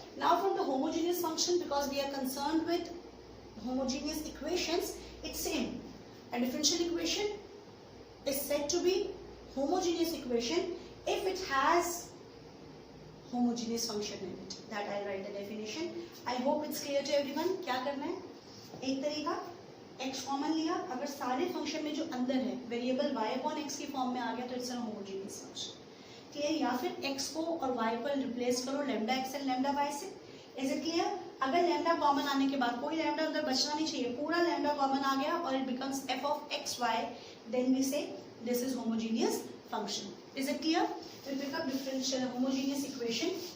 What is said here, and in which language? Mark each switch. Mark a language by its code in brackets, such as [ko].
[en] Now from the homogeneous function, because we are concerned with homogeneous equations, it's same. A differential equation is said to be homogeneous equation if it has homogeneous function in it. That I'll write the definition. I hope it's clear to everyone. [hi] क्या करना है? एक तरीका, x common लिया, अगर सारे function में जो अंदर है variable y upon x की form में आ गया तो [en] it's a homogeneous function. Clear? [hi] या फिर x को और y को replace करो lambda x and lambda y से. [en] Is it clear? [hi] अगर lambda common आने के बाद कोई lambda अंदर बचना नहीं चाहिए, पूरा lambda common आ गया और [en] it becomes f of x y, then we say this is homogeneous function. Is it clear? We'll pick up differential homogeneous equation.